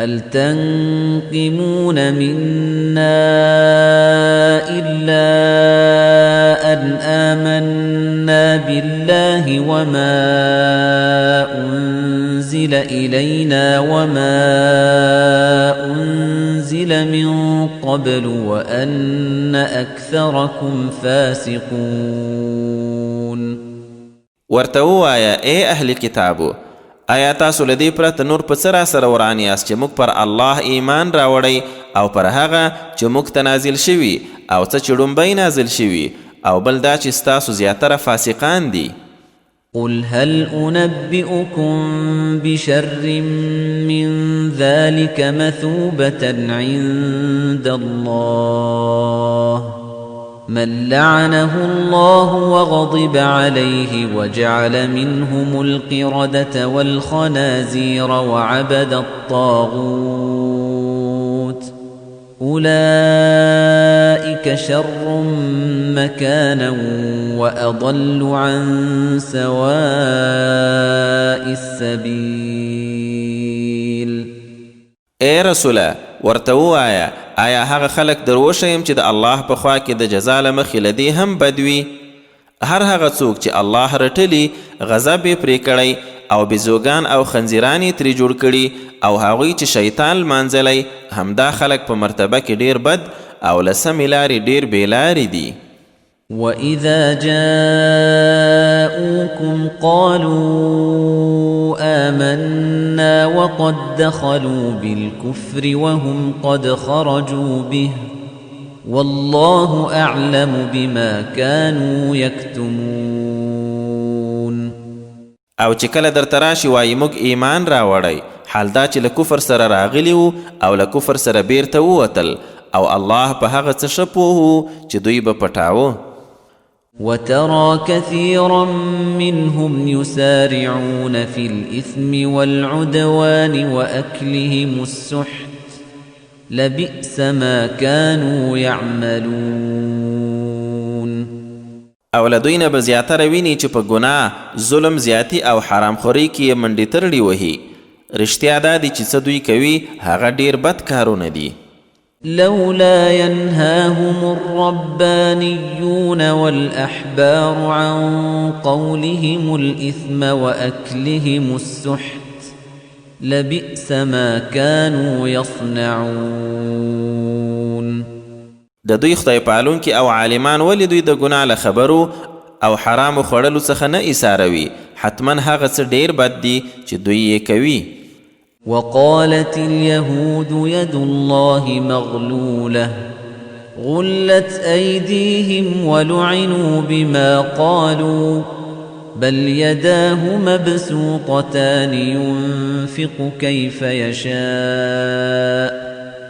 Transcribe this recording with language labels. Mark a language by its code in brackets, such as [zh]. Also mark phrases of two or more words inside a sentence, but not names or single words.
[ar] تنقمون منا إلا أن آمنا بالله وما أنزل إلينا وما أنزل من قبل وأن أكثركم فاسقون. [ps] ورته ووایه ای اهل کتابو، آیا تاسو له دې پرته نور په څه راسره وران یاست چې موږ پر الله ایمان راوړی او پر هغه چې موږ ته نازل شوي او څه چې ډومبی نازل شوي، او بل دا چې ستاسو زیاتره فاسقان دي. [ar] قل هل أنبئكم بشر من ذلك مثوبة عند الله من لعنه الله وغضب عليه وجعل منهم القردة والخنازير وعبد الطاغوت أولئك شر مكانا وأضل عن سواء السبيل. [ps] اے رسوله ورته ووایه آیا هغه خلک دروښیم چې د الله په خوا کې د جزا له مخې له دې هم بد وي؟ هر هغه څوک چې الله رټلي غضب یې پرې کړی او بیزوګان او خنزیران یې ترې جوړ کړي او هغوی چې شیطان لمانځلی، همدا خلک په مرتبه کې ډیر بد او له سمې لارې ډیر بېلارې دي. [ar] وَإِذَا جَاءُوكُمْ قَالُوا آمَنَّا وَقَدْ دَخَلُوا بِالْكُفْرِ وَهُمْ قَدْ خَرَجُوا بِهِ وَاللَّهُ أَعْلَمُ بِمَا كَانُوا يَكْتُمُونَ. [ps] او چې کله درته راشي وایي موږ ایمان راوړی، حال دا چې له کفر سره راغلي وو او له کفر سره بیرته ووتل، او الله په هغه څه ښه پوه چې دوی به پټاوه. [ar] وترى كثيرا منهم يسارعون في الإثم والعدوان وأكلهم السحت لبئس ما كانوا يعملون. [ps] او له دوی نه به زیاتره ویني چې په ګناه، ظلم زیاتی او حرام خورۍ کې یې منډې ترړې وهي. رښتیا دا دی چې څه دوی کوي هغه ډیر بد کارونه دي. [ar] لولا ينهاهم الربانيون والأحبار عن قولهم الإثم وأكلهم السحت لبئس ما كانوا يصنعون. [ps] د دوی خدای پالونکي او عالمان ولې دوی د ګناه له خبرو او حرامو خوړلو څخه نه ایساروي؟ حتما هغه څه ډیر بد دي چې دوی یې کوي. [ar] وقالت اليهود يد الله مغلولة غلت أيديهم ولعنوا بما قالوا بل يداه مبسوطتان ينفق كيف يشاء